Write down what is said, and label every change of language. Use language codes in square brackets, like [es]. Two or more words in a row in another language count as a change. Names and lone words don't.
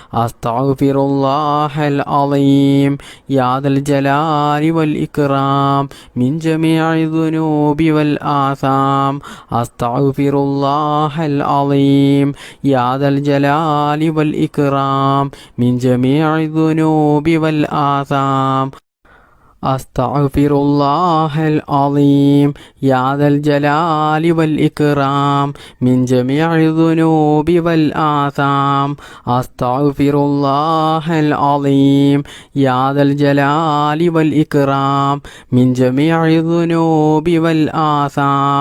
[ar] أستغفر الله العظيم يا ذا الجلال والإكرام من جميع الذنوب والآثام. أستغفر الله العظيم يا ذا الجلال والإكرام من جميع الذنوب والآثام. أستغفر الله العظيم يا ذا الجلال والإكرام من جميع الذنوب والآثام. أستغفر الله العظيم يا ذا الجلال والإكرام من جميع الذنوب والآثام.